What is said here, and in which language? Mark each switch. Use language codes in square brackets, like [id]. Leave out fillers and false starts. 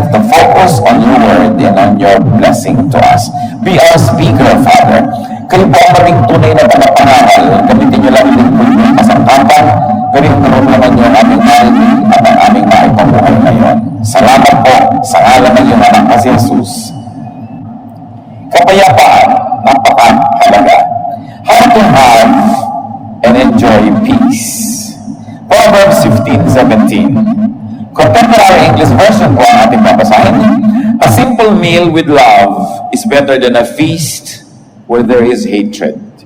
[en] focus on your word and on your blessing to us. Be our speaker, Father. [tl] Kayo po ang maging tunay na panapangaral. Gamitin niyo lang yung pulming kasangkapan, pero yung naman niyo ang aming narinig at ang aming maipabuhay ngayon. Salamat po sa ngalan ng iyong anak na si Jesus. Kapayapaan, napakahalaga. [en] How to have and enjoy peace. [tl] Proverbs 15:17. Contemporary English version po ang ating babasahin. [en] A simple meal with love is better than a feast where there is hatred.